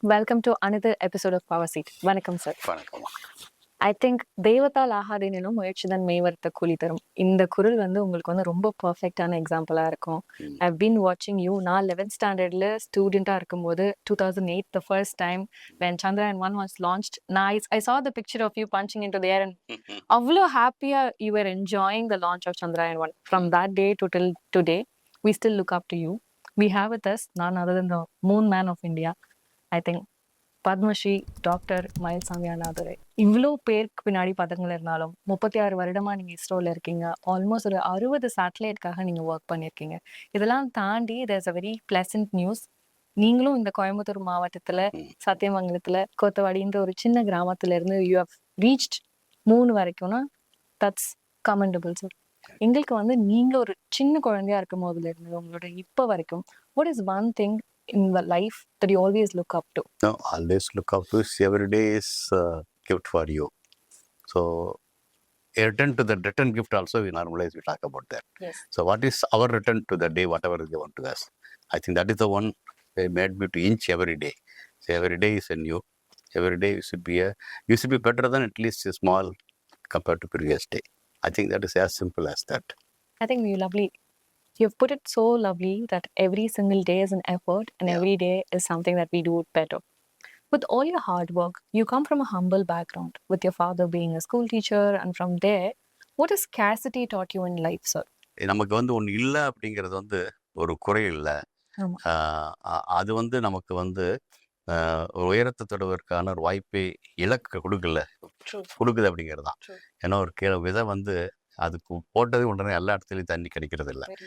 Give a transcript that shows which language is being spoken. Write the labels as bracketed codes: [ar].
[en] Welcome to another episode of power seat. [ta] வணக்கம் sir. வணக்கம். [en] I think [ta] தெய்வத்தால் ஆகாதெனினும் முயற்சிதான் மெய்வருத்த கூலி தரும். இந்த குரல் வந்து உங்களுக்கு வந்து ரொம்ப பெர்ஃபெக்ட்டான எக்ஸாம்பிளா இருக்கும். [en] I been வாட்சிங் you. [ta] நான் 11th ஸ்டாண்டர்ட்ல ஸ்டூடெண்டா இருக்கும்போது [en] 2008 the first time when Chandrayaan 1 was launched, I saw the picture of you punching into the air and [ta] அவ்வளோ ஹாப்பியா [en] you were enjoying the launch of Chandrayaan 1. From that day to till today, we still look up to you. We have with us none other than the moon man of India. I think Padma Shri doctor Mayilsamy Annadurai. [ta] இவ்வளோ பேருக்கு பின்னாடி பதங்கள் இருந்தாலும் 36 வருடமா நீங்க இஸ்ரோல இருக்கீங்க. Almost ஒரு 60 சேட்டலைட்காக நீங்க ஒர்க் பண்ணியிருக்கீங்க. இதெல்லாம் தாண்டி [en] there's a very pleasant news. [ta] நீங்களும் இந்த கோயம்புத்தூர் மாவட்டத்துல சத்தியமங்கலத்துல கோத்தவாடின்ற ஒரு சின்ன கிராமத்துல இருந்து [en] you have reached [ta] மூணு வரைக்கும்னா [en] that's commendable [ta] சார். எங்களுக்கு வந்து நீங்க ஒரு சின்ன குழந்தையா இருக்கும் போதுல இருந்து உங்களோட இப்ப வரைக்கும் [en] what is one thing in the life that you always look up to? No, always look up to every day is gift for you. So, a return to the return gift also we normalize, we talk about that. Yes. So, what is our return to the day, whatever is given to us? I think that is the one they made me to inch every day. So, every day is a new. Every day you should be better than at least a small compared to previous day. I think that is as simple as that. I think you lovely. You've put it so lovely that every single day is an effort and every day is something that we do it better. With all your hard work, you come from a humble background, with your father being a school teacher, and from there, what has scarcity taught you in life, sir? [ta] நமக்கு வந்து ஒன்று இல்லை அப்படிங்கிறது வந்து ஒரு குறை இல்லை. ஆமா. அது வந்து நமக்கு வந்து ஒரு உயரத்தை தொடுவதற்கான ஒரு வாய்ப்பை இலக்க கொடுக்குது அப்படிங்கிறது தான். ஏன்னா ஒரு விதை வந்து அதுக்கு போட்டது உடனே எல்லா இடத்துலையும் தண்ணி கிடைக்கிறது இல்லை.